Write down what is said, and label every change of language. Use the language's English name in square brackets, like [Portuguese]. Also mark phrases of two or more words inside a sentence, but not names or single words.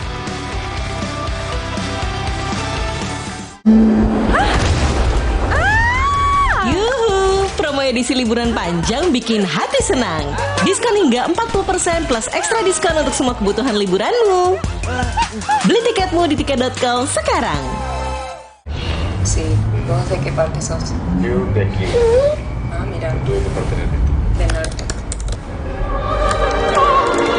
[Indonesian] Yuhu, promo edisi liburan panjang bikin hati senang. Diskon hingga 40% plus ekstra diskon untuk semua kebutuhan liburanmu. Beli tiketmu di tiket.com sekarang. [Spanish] Sí, ¿dónde sé qué parte sos? Yo de aquí. Ah, mira. ¿Tú de qué parte eres? De norte.